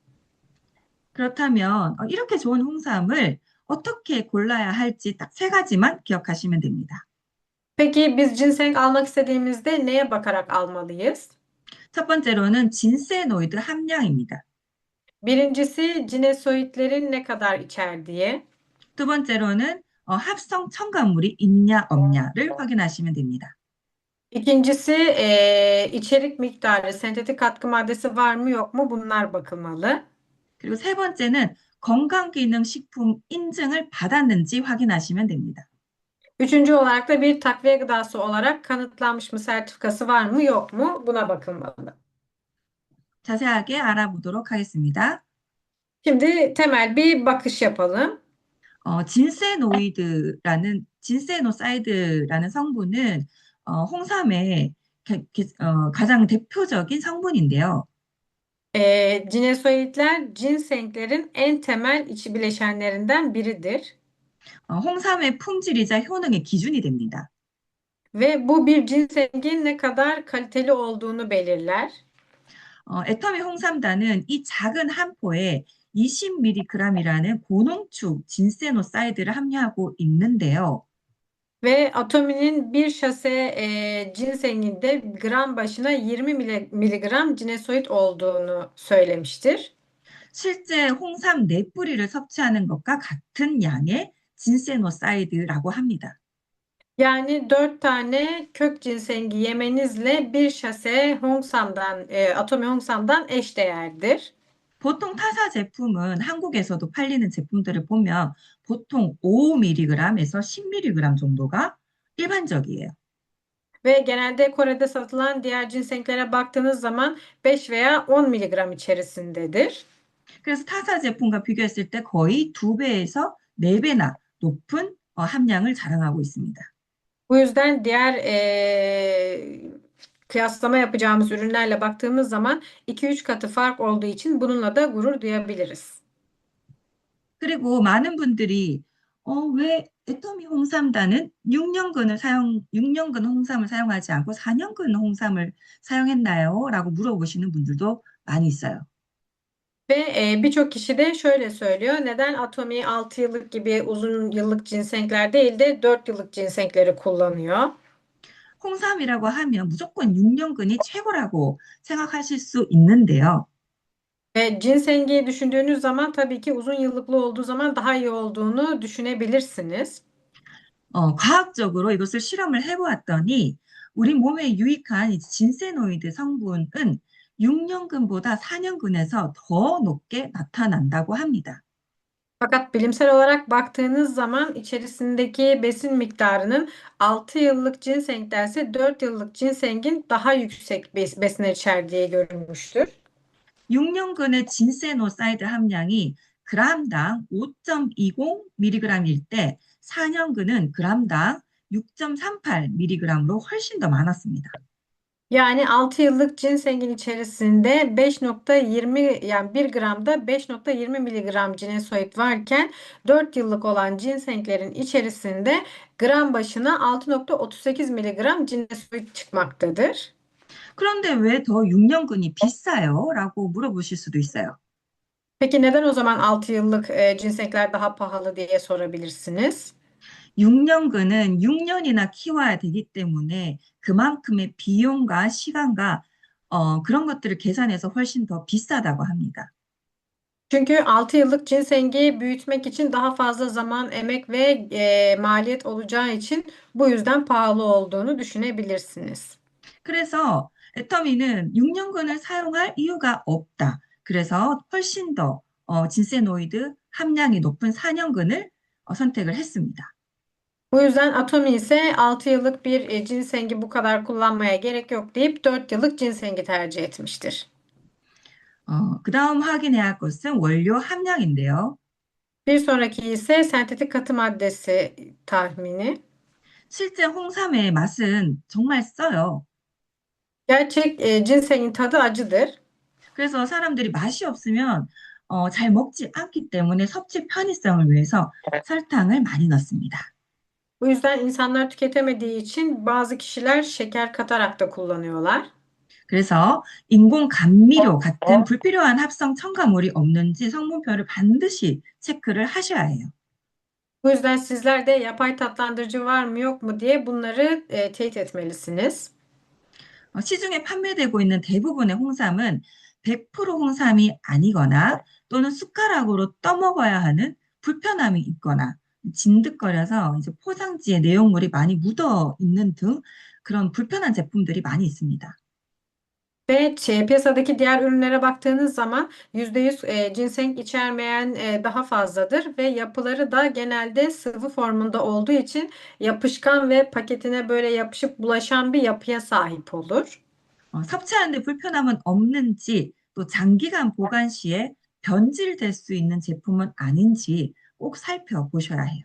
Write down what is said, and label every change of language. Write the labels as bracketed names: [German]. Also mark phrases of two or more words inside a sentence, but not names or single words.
[Korean] 그렇다면 이렇게 좋은 홍삼을 어떻게 골라야 할지 딱 세 가지만 기억하시면 됩니다. [Turkish] Peki biz ginseng almak istediğimizde neye bakarak almalıyız? [Korean] 첫 번째로는 진세노이드 함량입니다. [Turkish] Birincisi cinesoidlerin ne kadar içerdiği. [Korean] 두 번째로는 합성 첨가물이 있냐 없냐를 확인하시면 됩니다. [Turkish] İkincisi içerik miktarı, sentetik katkı maddesi var mı yok mu bunlar bakılmalı. [Korean] 그리고 세 번째는 건강기능식품 인증을 받았는지 확인하시면 됩니다. [Turkish] Üçüncü olarak da bir takviye gıdası olarak kanıtlanmış mı, sertifikası var mı yok mu buna bakılmalı. [Korean] 자세하게 알아보도록 하겠습니다. [Turkish] Şimdi temel bir bakış yapalım. [Korean] 진세노사이드라는 성분은 홍삼의 가장 대표적인 성분인데요. [Turkish] Cinesoidler ginsenglerin en temel içi bileşenlerinden biridir. [Korean] 홍삼의 품질이자 효능의 기준이 됩니다. [Turkish] Ve bu bir ginsengin ne kadar kaliteli olduğunu belirler. [Korean] 애터미 홍삼단은 이 작은 한 포에 20mg이라는 고농축 진세노사이드를 함유하고 있는데요. [Turkish] Ve Atomi'nin bir şase ginsenginde gram başına 20 miligram cinesoid olduğunu söylemiştir. [Korean] 실제 홍삼 네 뿌리를 섭취하는 것과 같은 양의 진세노사이드라고 합니다. [Turkish] Yani 4 tane kök cinsengi yemenizle bir şase Hongsam'dan, Atomi Hongsam'dan eşdeğerdir. [Korean] 보통 타사 제품은 한국에서도 팔리는 제품들을 보면 보통 5mg에서 10mg 정도가 일반적이에요. [Turkish] Ve genelde Kore'de satılan diğer cinsenklere baktığınız zaman 5 veya 10 miligram içerisindedir. [Korean] 그래서 타사 제품과 비교했을 때 거의 2배에서 4배나 높은 함량을 자랑하고 있습니다. [Turkish] Bu yüzden diğer kıyaslama yapacağımız ürünlerle baktığımız zaman 2-3 katı fark olduğu için bununla da gurur duyabiliriz. [Korean] 그리고 많은 분들이 왜 애터미 홍삼단은 6년근 홍삼을 사용하지 않고 4년근 홍삼을 sayangsayang했나요? 라고 물어보시는 분들도 많이 있어요. [Turkish] Ve birçok kişi de şöyle söylüyor. Neden Atomy 6 yıllık gibi uzun yıllık ginsengler değil de 4 yıllık ginsengleri kullanıyor? [Korean] 홍삼이라고 하면 무조건 6년근이 최고라고 생각하실 수 있는데요. [Turkish] Ve ginsengi düşündüğünüz zaman tabii ki uzun yıllıklı olduğu zaman daha iyi olduğunu düşünebilirsiniz. [Korean] 과학적으로 이것을 실험을 해보았더니 우리 몸에 유익한 이 진세노이드 성분은 6년근보다 4년근에서 더 높게 나타난다고 합니다. [Turkish] Fakat bilimsel olarak baktığınız zaman içerisindeki besin miktarının 6 yıllık ginsengdense 4 yıllık ginsengin daha yüksek besinler içerdiği görülmüştür. [Korean] 6년근의 진세노사이드 함량이 g당 5.20mg일 때 4년근은 g당 6.38mg로 훨씬 더 많았습니다. [Turkish] Yani 6 yıllık ginsengin içerisinde 5.20 yani 1 gramda 5.20 miligram cinesoid varken 4 yıllık olan ginsenglerin içerisinde gram başına 6.38 miligram cinesoid çıkmaktadır. [Korean] 그런데 왜 더 6년근이 비싸요? 라고 물어보실 수도 있어요. [Turkish] Peki neden o zaman 6 yıllık ginsengler daha pahalı diye sorabilirsiniz? [Korean] 6년근은 6년이나 키워야 되기 때문에 그만큼의 비용과 시간과 그런 것들을 계산해서 훨씬 더 비싸다고 합니다. [Turkish] Çünkü 6 yıllık cinsengi büyütmek için daha fazla zaman, emek ve maliyet olacağı için bu yüzden pahalı olduğunu düşünebilirsiniz. [Korean] 그래서 애터미는 6년근을 사용할 이유가 없다. 그래서 훨씬 더 진세노이드 함량이 높은 4년근을 선택을 했습니다. [Turkish] Bu yüzden Atomy ise 6 yıllık bir cinsengi bu kadar kullanmaya gerek yok deyip 4 yıllık cinsengi tercih etmiştir. [Korean] 그다음 확인해야 할 것은 원료 함량인데요. [Turkish] Bir sonraki ise sentetik katı maddesi tahmini. [Korean] 실제 홍삼의 맛은 정말 써요. [Turkish] Gerçek ginsengin tadı acıdır. [Korean] 그래서 사람들이 맛이 없으면 잘 먹지 않기 때문에 섭취 편의성을 위해서 설탕을 많이 넣습니다. [Turkish] Bu yüzden insanlar tüketemediği için bazı kişiler şeker katarak da kullanıyorlar. [Korean] 그래서 인공 감미료 같은 불필요한 합성 첨가물이 없는지 성분표를 반드시 체크를 하셔야 해요. [Turkish] Bu yüzden sizler de yapay tatlandırıcı var mı yok mu diye bunları teyit etmelisiniz. [Korean] 시중에 판매되고 있는 대부분의 홍삼은 100% 홍삼이 아니거나 또는 숟가락으로 떠먹어야 하는 불편함이 있거나 진득거려서 이제 포장지에 내용물이 많이 묻어 있는 등 그런 불편한 제품들이 많이 있습니다. [Turkish] Ve piyasadaki diğer ürünlere baktığınız zaman %100 ginseng içermeyen daha fazladır ve yapıları da genelde sıvı formunda olduğu için yapışkan ve paketine böyle yapışıp bulaşan bir yapıya sahip olur. [Korean] 섭취하는데 불편함은 없는지 또 장기간 보관 시에 변질될 수 있는 제품은 아닌지 꼭 살펴보셔야 해요.